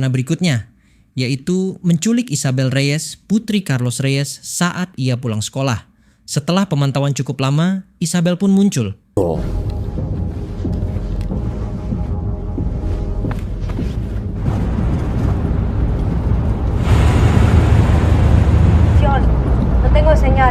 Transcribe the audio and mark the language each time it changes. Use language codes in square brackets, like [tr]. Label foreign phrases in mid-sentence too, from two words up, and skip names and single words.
[id] berikutnya, yaitu menculik Isabel Reyes, putri Carlos Reyes, saat ia pulang sekolah. Setelah pemantauan cukup lama, Isabel pun muncul. Sion, [es] no tengo señal.